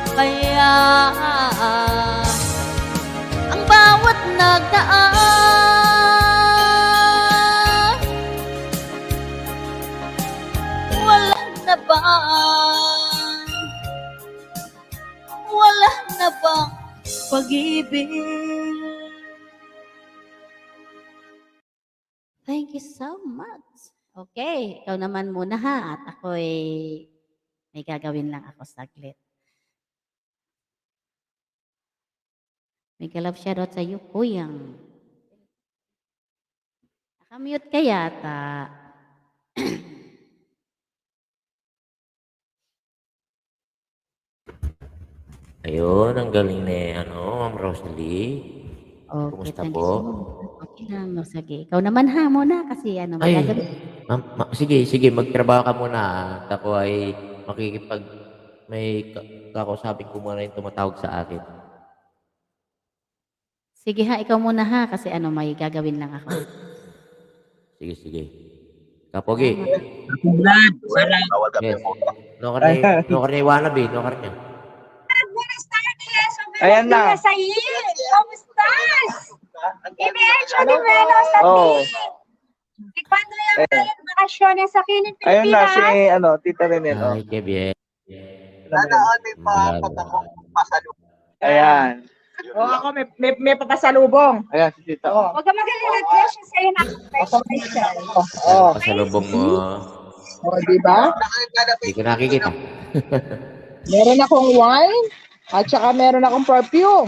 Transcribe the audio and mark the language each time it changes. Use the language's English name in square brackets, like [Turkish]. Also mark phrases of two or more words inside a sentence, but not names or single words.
[Filipino] hayaan ang bawat nagdaan. Wala na bang, wala na bang pag-ibig? [English] Thank you so much. [Filipino] Okay, ikaw naman muna ha at ako'y may gagawin lang ako saglit. May galap shoutout sa iyo, Kuyang. Nakamute ka yata. Ayun, ang galing ni Ma'am Rosalie. Okay, Kumusta [English] thank you [Filipino] po? [English] so much. [Filipino] Okay lang, no, sige. Ikaw naman ha muna kasi may Ay, gagawin. sige, magtrabaho ka muna. At ako ay may kakausapin ko muna yung tumatawag sa akin. Sige ha, ikaw muna ha kasi may gagawin lang ako. Sige. Kapogi. Vlad, sarap. Yes. No karne wannabe, no karne. [Spanish] Buenas tardes. [Filipino] Ayan na. Sa iyo. [Spanish] ¿Cómo estás? Y me he hecho de menos a Oh. ti. ¿Y cuándo ya vayan vacaciones aquí en [Filipino] Ayun na si [Spanish] Pilipinas? [Filipino] Tita Renel. Oh. Ay, [Spanish] que bien. [Filipino] Ayan. Oh, ako may papasalubong. Ayan si Tita. Oh. Huwag ka magaling siya sa'yo na special. Oh, Pasalubong mo. oh, di ba? Hindi ko nakikita. Meron akong wine at saka meron akong perfume.